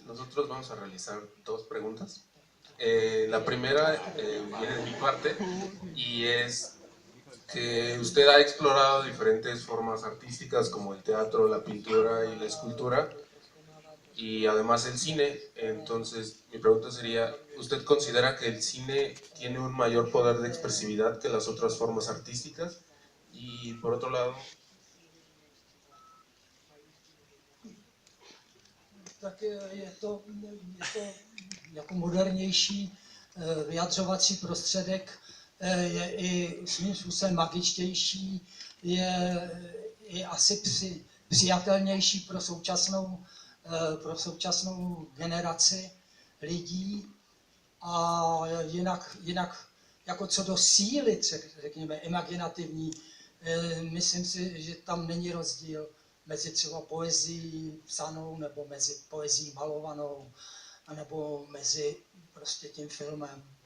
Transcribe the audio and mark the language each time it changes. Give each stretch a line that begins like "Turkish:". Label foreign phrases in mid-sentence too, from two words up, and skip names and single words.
Spanish: Nosotros vamos a realizar dos preguntas. La primera viene de mi parte y es que usted ha explorado diferentes formas artísticas como el teatro, la pintura y la escultura y además el cine. Entonces, mi pregunta sería, ¿usted considera que el cine tiene un mayor poder de expresividad que las otras formas artísticas? Y por otro lado...
Czech: Tak je to jako modernější vyjadřovací prostředek, je i svým způsobem magičtější, je asi přijatelnější pro současnou generaci lidí a jinak jako co do síly, řekněme, imaginativní, myslím si, že tam není rozdíl mezi třeba poezií psanou nebo mezi poezií malovanou nebo mezi prostě tím filmem.